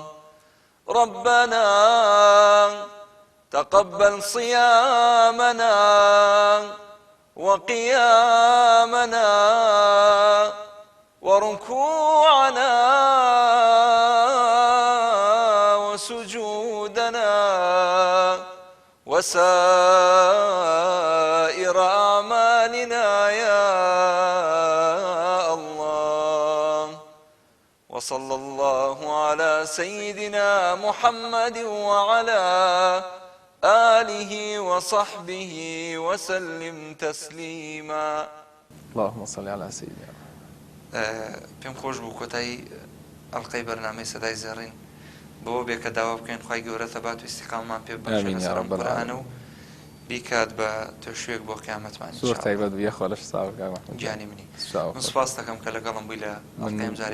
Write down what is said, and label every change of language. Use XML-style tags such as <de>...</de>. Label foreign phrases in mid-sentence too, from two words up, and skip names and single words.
<ar>ربنا تقبل صيامنا وقيامنا وركوعنا وسجودنا وسائر أعمالنا يا الله. وصلى الله على سيدنا محمد وعلى آله وصحبه وسلم تسليما. اللهم صل على سيدنا.</ar> <ckb>پێم خۆش بوو کۆتایی ئەڵقەی بەرنامەی سەدای زێڕین بۆ بێ کە داوا بکەین خوای گەورە تەبات و ئیستیقامەمان پێ ببەخشێت لەسەر ئەم قورئانە و بیکات بە تۆشوێک بۆ قیامەتمان زۆر تایبەت بوو یەخوا لەش ساوە کاک محمود گیانی منی. من سوپاس دەکەم کە لەگەڵم بووی لە ئەڵقەی ئەم</ckb>